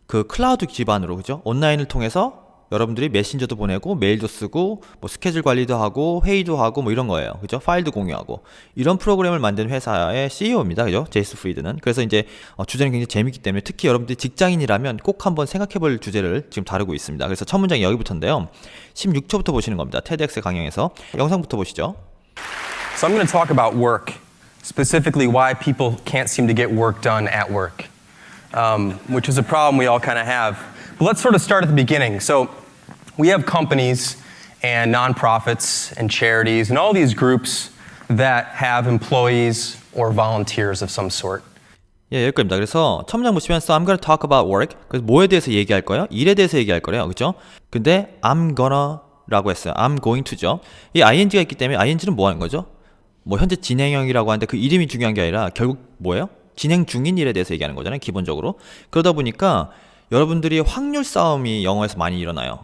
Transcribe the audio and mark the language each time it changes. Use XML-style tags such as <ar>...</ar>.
<ko>그 클라우드 기반으로, 그죠? 온라인을 통해서 여러분들이 메신저도 보내고 메일도 쓰고 뭐 스케줄 관리도 하고 회의도 하고 뭐 이런 거예요. 그죠? 파일도 공유하고 이런 프로그램을 만든 회사의 CEO입니다. 그죠? 제이슨 프리드는. 그래서 이제 주제는 굉장히 재밌기 때문에 특히 여러분들이 직장인이라면 꼭 한번 생각해 볼 주제를 지금 다루고 있습니다. 그래서 첫 문장이 여기부터인데요. 16초부터 보시는 겁니다. TEDx 강연에서. 영상부터 보시죠.</ko> <en>So I'm going to talk about work, specifically why people can't seem to get work done at work, which is a problem we all kind of have. But let's sort of start at the beginning. So we have companies and nonprofits and charities and all these groups that have employees or volunteers of some sort.</en> <ko>예, 여기까지입니다. 그래서 첫 문장 보시면</ko> <en>So I'm gonna talk about work.</en> <ko>그래서 뭐에 대해서 얘기할 거예요? 일에 대해서 얘기할 거래요. 그죠? 근데</ko> <en>I'm gonna</en> <ko>라고 했어요.</ko> <en>I'm going to죠.</en> <ko>이 ing가 있기 때문에 ing는 뭐 하는 거죠? 뭐 현재 진행형이라고 하는데 그 이름이 중요한 게 아니라 결국 뭐예요? 진행 중인 일에 대해서 얘기하는 거잖아요. 기본적으로. 그러다 보니까 여러분들이 확률 싸움이 영어에서 많이 일어나요.</ko>